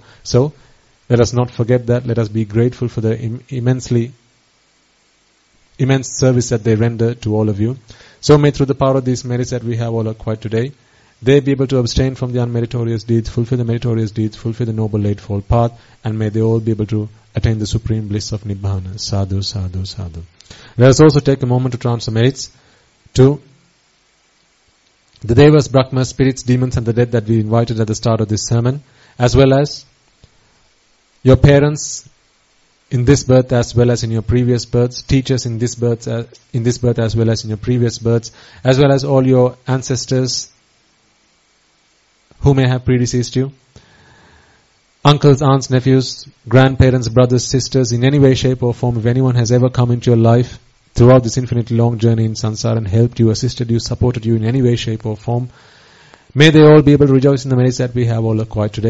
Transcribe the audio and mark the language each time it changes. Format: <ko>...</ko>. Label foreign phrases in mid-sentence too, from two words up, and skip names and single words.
<en>So, let us not forget that. Let us be grateful for the immense service that they render to all of you. So may through the power of these merits that we have all acquired today, they be able to abstain from the unmeritorious deeds, fulfill the meritorious deeds, fulfill the noble eightfold path, and may they all be able to attain the supreme bliss of Nibbana.</en> <pi>Sadhu, sadhu, sadhu.</pi> <en>Let us also take a moment to transfer merits to the Devas, Brahmas, spirits, demons and the dead that we invited at the start of this sermon, as well as your parents, in this birth as well as in your previous births, teachers in this birth as well as in your previous births, as well as all your ancestors who may have predeceased you, uncles, aunts, nephews, grandparents, brothers, sisters, in any way, shape or form, if anyone has ever come into your life throughout this infinitely long journey in samsara and helped you, assisted you, supported you in any way, shape or form, may they all be able to rejoice in the merits that we have all acquired today.</en>